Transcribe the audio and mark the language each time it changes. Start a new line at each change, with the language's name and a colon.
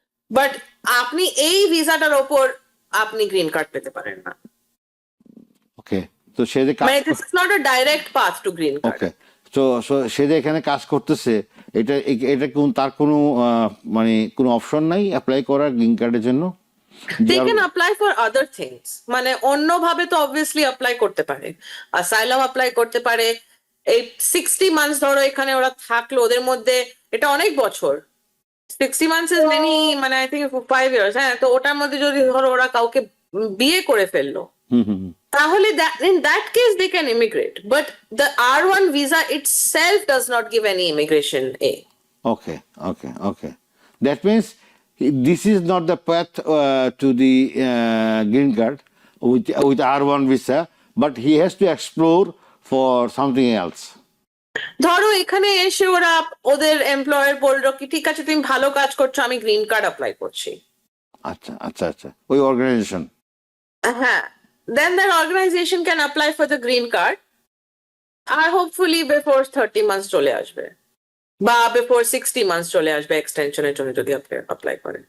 Bangla: But আপনি এই ভিসাটার ওপর আপনি গ্রিন কার্ড পেতে পারেন না। ওকে, তো সে যে
English: মানে this is not a direct path to green card.
Bangla: ওকে, তো সে যে এখানে কাজ করতেছে, এটা তার কোনো মানে কোনো অপশন নাই অ্যাপ্লাই করার গ্রিন কার্ডের জন্য?
English: They can apply for other things.
Bangla: মানে অন্যভাবে তো অবভিয়াসলি অ্যাপ্লাই করতে পারে, অ্যাসাইলাম অ্যাপ্লাই করতে পারে। এই 60 মান্থস ধরো এখানে ওরা থাকলো, ওদের মধ্যে এটা অনেক বছর।
English: 60 months is many, মানে I think 5 years.
Bangla: হ্যাঁ, তো ওটার মধ্যে যদি ধরো ওরা কাউকে বিয়ে করে ফেললো, তাহলে
English: in that case they can immigrate. But the R1 visa itself does not give any immigration aid. Okay, okay, okay. That means this is not the path to the green card with R1 visa, but he has to explore for something else.
Bangla: ধরো এখানে এসে ওরা ওদের employer বললো কি ঠিক আছে তুমি ভালো কাজ করছো, আমি গ্রিন কার্ড অ্যাপ্লাই করছি। আচ্ছা আচ্ছা আচ্ছা, ওই অর্গানাইজেশন।
English: হ্যাঁ, then that organization can apply for the green card আর hopefully before 30 months
Bangla: চলে আসবে বা
English: before 60 months
Bangla: চলে আসবে এক্সটেনশনের জন্য যদি অ্যাপ্লাই করে।